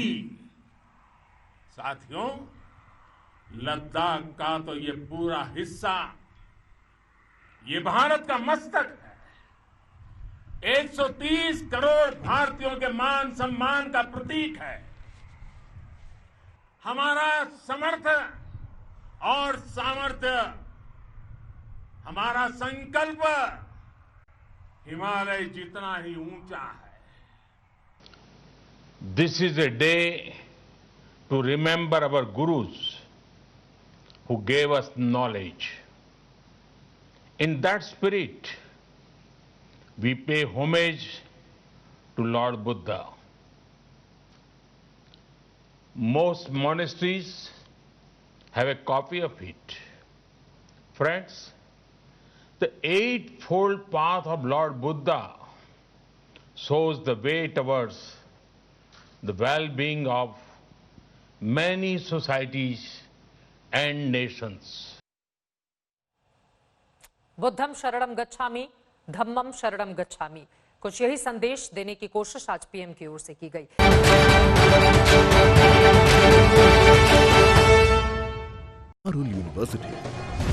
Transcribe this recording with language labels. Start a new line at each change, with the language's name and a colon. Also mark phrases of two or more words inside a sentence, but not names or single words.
Hindi: साथियों, लद्दाख का तो ये पूरा हिस्सा ये भारत का मस्तक है, 130 करोड़ भारतीयों के मान सम्मान का प्रतीक है। हमारा समर्थ और सामर्थ्य, हमारा संकल्प हिमालय जितना ही ऊंचा है।
English: This is a day to remember our gurus who gave us knowledge. In that spirit, we pay homage to Lord Buddha. Most monasteries have a copy of it. Friends, the eightfold path of Lord Buddha shows the way towards the well-being of many societies and nations.
Pali: बुद्धम शरणम गच्छामि, धम्मम शरणम गच्छामि,
Hindi: कुछ यही संदेश देने की कोशिश आज पीएम की ओर से की गई। University